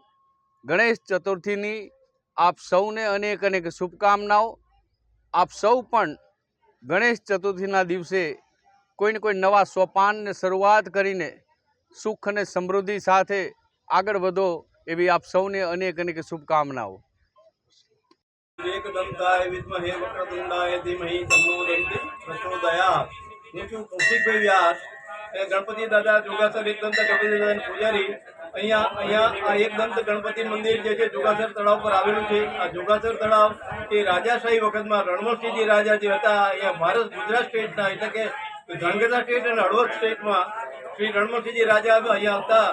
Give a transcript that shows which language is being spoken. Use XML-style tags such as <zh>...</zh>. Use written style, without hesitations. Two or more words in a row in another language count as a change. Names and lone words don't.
<gu>ગણેશ ચતુર્થીની આપ સૌને અનેક અનેક શુભકામનાઓ। આપ સૌ પણ ગણેશ ચતુર્થીના દિવસે કોઈને કોઈ નવા સોપાનને શરૂઆત કરીને સુખ અને સમૃદ્ધિ સાથે આગળ વધો એવી આપ સૌને અનેક અનેક શુભકામનાઓ।</gu> <sa>एकदंताय विद्महे वक्रतुंडाय धीमहि तन्नो दन्ति प्रचोदयात्।</sa> <gu>હું છું કૌશિકભાઈ વ્યાસ, ગણપતિ દાદા જોગાસર એકદંત ગણપતિ દાદાના પૂજારી। અહીંયા આ એકદંત ગણપતિ મંદિર જે છે જોગાસર તળાવ પર આવેલું છે। આ જોગાસર તળાવ એ રાજાશાહી વખતમાં રણવણસિંહજી રાજા જે હતા, અહીંયા ભારત ગુજરાત સ્ટેટના એટલે કે ધાંગધ્રા સ્ટેટ અને હળવદ સ્ટેટમાં શ્રી રણવણસિંહજી રાજા અહીંયા હતા।</gu>